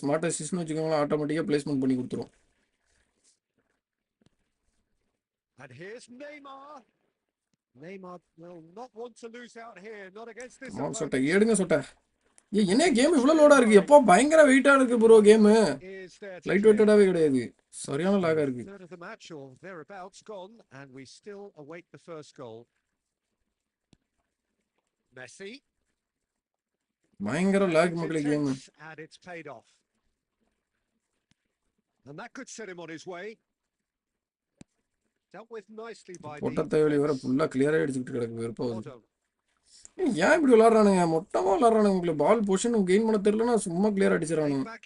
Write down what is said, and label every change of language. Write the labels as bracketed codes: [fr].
[ta] Smart அசிஸ்ட்னு வச்சுக்கோங்களேன், ஆட்டோமேட்டிக்காக placement பண்ணி கொடுத்துரும். [en] And here's Neymar. Neymar will not want to lose out here, not against this. [ta] சொட்ட ஏடுங்க சொட்ட. என்ன கேம் இவ்வளோ லோடா இருக்கு? எப்போ பயங்கர வெயிட்டா இருக்கு ப்ரோ கேம். லைட் வெயிட்டடாவே கிடையாது, சரியான லாகா இருக்கு. [en] The match or thereabouts gone and we still await the first goal. Messi. [ta] பயங்கர லாக் மக்களே game. [en] And it's paid off. And that could set him on his way. Dealt with nicely by the [ta] பொட்டத்தேவலி வர ஃபுல்லா கிளியரா அடிச்சிட்டு கிடக்கு. வெறுப்பாகுது. ஏன் இப்படி விளாடுறானுங்க? மொத்தமா விளாடுறானுங்க உங்களுக்கு. பால் பொசிஷன் கெயின் பண்ண தெரியலன்னா சும்மா கிளியர் அடிச்சிடறானுங்க.